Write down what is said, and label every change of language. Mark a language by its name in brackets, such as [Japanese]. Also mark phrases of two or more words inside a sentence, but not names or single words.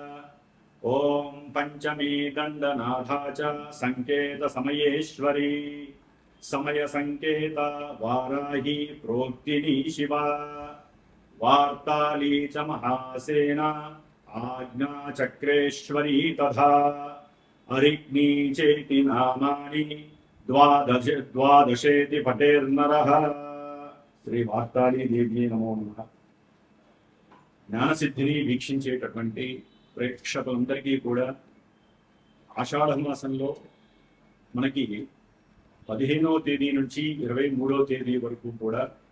[Sanskrit] ॐ पंचमी दण्डनाथा च संकेतसमयेश्वरी समयसंकेत वाराही प्रोक्तिनी शिवा वार्ताली च महासेना आज्ञाचक्रेश्वरी तथा अरिग्नी चेति नामानि द्वादशेति पठेर्नरः। [Telugu] శ్రీ వార్తాళీ దేవి నమో నమః. జ్ఞానసిద్ధిని వీక్షించేటటువంటి ప్రేక్షకులందరికీ కూడా ఆషాఢ మాసంలో మనకి 15వ తేదీ నుంచి 23వ తేదీ వరకు కూడా